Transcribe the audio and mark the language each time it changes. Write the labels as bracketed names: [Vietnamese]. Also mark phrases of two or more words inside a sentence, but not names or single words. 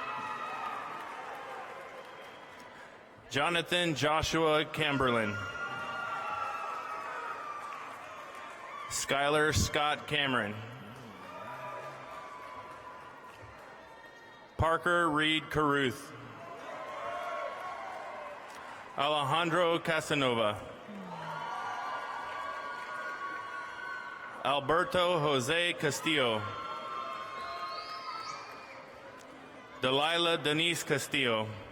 [English] Jonathan Joshua Camberlin. Skylar Scott Cameron. Parker Reed Caruth. Alejandro Casanova. Alberto Jose Castillo. Delilah Denise Castillo.